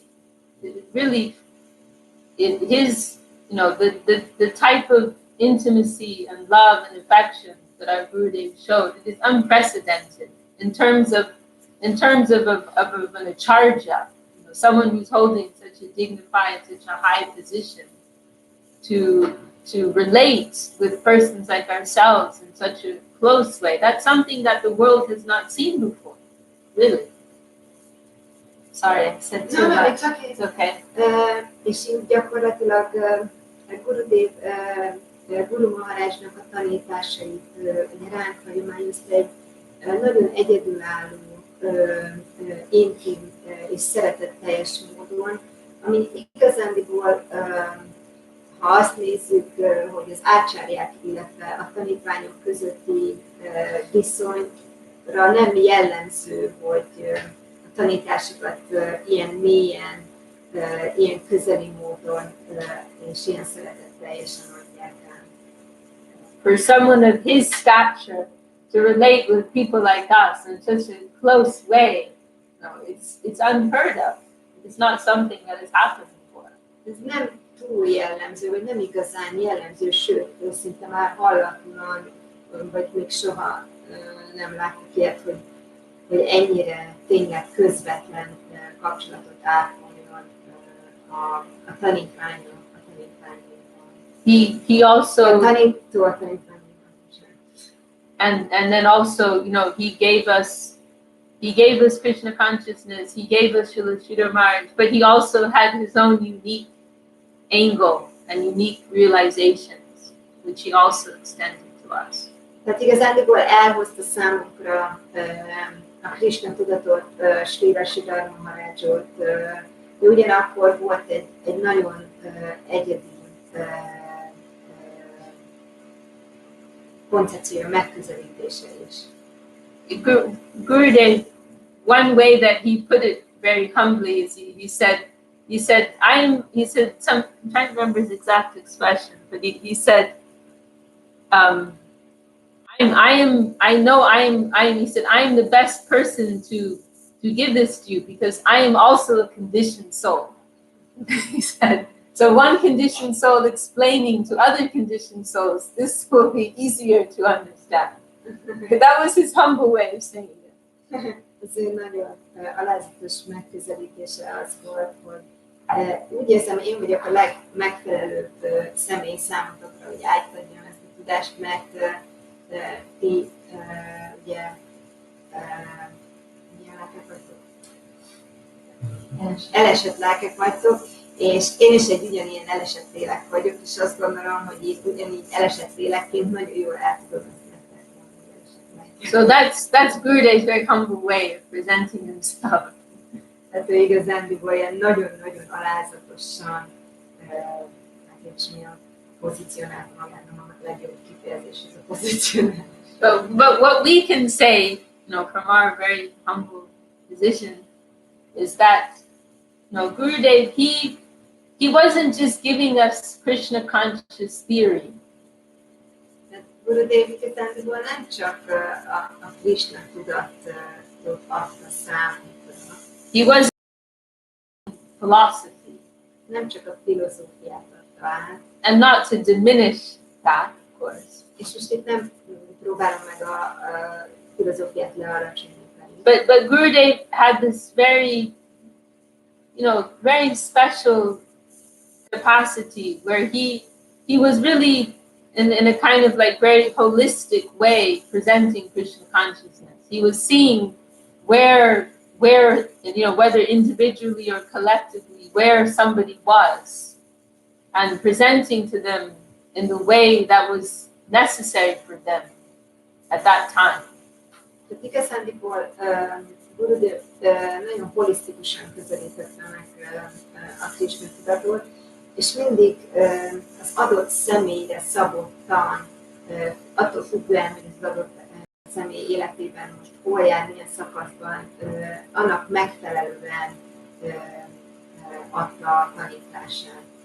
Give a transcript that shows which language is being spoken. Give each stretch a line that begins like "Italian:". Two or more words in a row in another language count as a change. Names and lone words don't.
English: It really, the type of intimacy and love and affection that our Gurudev showed, it is unprecedented in terms of an acharya, someone who's holding such a dignified, such a high position, to relate with persons like ourselves in such a close way. That's something that the world has not seen before, really. Sorry, I said too much. It's okay.
Hungarian: És így gyakorlatilag Gurudev, Guru Maharajnak a tanításait ránk hagyományozta egy nagyon egyedülálló, intim és szeretetteljes módon, ami igazándiból, ha azt nézzük, hogy az ácsárják, illetve a tanítványok közötti viszonyra nem jellemző, hogy a tanításokat ilyen mélyen, ilyen közeli módon és ilyen szeretetteljesen adják el.
English: For someone of his stature to relate with people like us in such a close way, it's unheard of. It's not something that has happened before.
Hungarian: Ez nem túl jellemző, vagy nem igazán jellemző, sőt, szinte már hallatlan, vagy még soha nem láttuk ilyet, hogy ennyire tényleg közvetlen kapcsolatot ápoljon a tanítványon.
English: He also
Hungarian: a tanítványon.
English: And then also, he gave us Krishna consciousness, he gave us Srila Maharaj, but he also had his own unique angle and unique realizations, which he also extended to us.
Hungarian: Tehát igazándiból elhozta számunkra a Krishna tudatot, Srila Maharajot, de ugyanakkor volt egy nagyon egyedi koncepció, megközelítése is.
English: Gurudev, one way that he put it very humbly is he said, I'm trying to remember his exact expression, but he said, he said, I am the best person to give this to you because I am also a conditioned soul. He said, so one conditioned soul explaining to other conditioned souls, this will be easier to understand. That was his humble way of saying it.
Hungarian: Az ő nagyon alázatos megközelítése az volt, hogy úgy érzem, én vagyok a legmegfelelőbb személy számotokra, hogy átadjam ezt a tudást, mert ti ugye elesett lelkek vagytok, és én is egy ugyanilyen elesett lélek vagyok, és azt gondolom, hogy itt ugyanígy elesett lélekként nagyon jól el tudom ezt nektek mondani.
English: So that's Gurudev's very humble way of presenting himself.
Hungarian: Tehát ő igazándiból ilyen nagyon-nagyon alázatosan, hát és mi a pozícionált magát, a legjobb kifejezés ez a pozícionált.
English: But what we can say, from our very humble position, is that, Gurudev, he wasn't just giving us Krishna conscious theory.
Hungarian: Gurudev igazándiból nem csak a Krishna tudatot adta számunkra.
English: He wasn't philosophy.
Hungarian: Nem csak a filozófiát adta át.
English: And not to diminish that, of course.
Hungarian: És most itt nem próbálom meg a filozófiát lealacsonyítani.
English: But Gurudev had this very, very special capacity where he was really in a kind of like very holistic way presenting Krishna consciousness. He was seeing where whether individually or collectively, where somebody was, and presenting to them in the way that was necessary for them at that time.
Hungarian: Tehát igazándiból Gurudev nagyon holisztikusan közelítette meg a Krishna tudatot, és mindig az adott személyre szabottan, attól függően, hogy az adott személy életében most hol jár, milyen szakaszban, annak megfelelően adta a tanítását.